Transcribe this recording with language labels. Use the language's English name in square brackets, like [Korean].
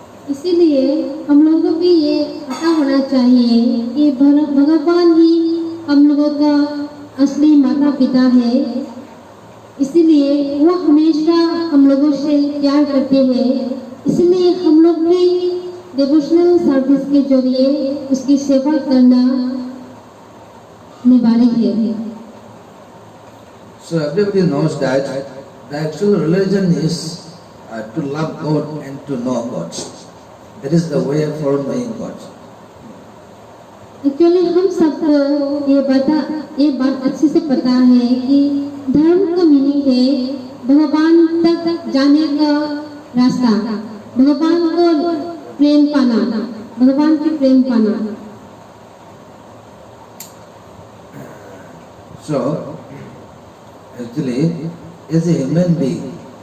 [Hindi] इसीलिए हम लोगों को ये पता होना चाहिए कि भगवान ही हम लोगों का असली माता पिता है, इसीलिए वो हमेशा हम लोगों से प्यार करते हैं, इसलिए हम लोग भी डिवोशनल सर्विस के जरिए उसकी सेवा करना निवार्य है। [English] So everybody knows that the actual religion is to love God and to know God. That is the way for knowing God. [Hindi] Actually हम सबको ये बात अच्छे से पता है कि धर्म का मीनिंग है भगवान तक जाने का रास्ता, भगवान को प्रेम पाना, भगवान के प्रेम पाना। [English] So actually, as a human being,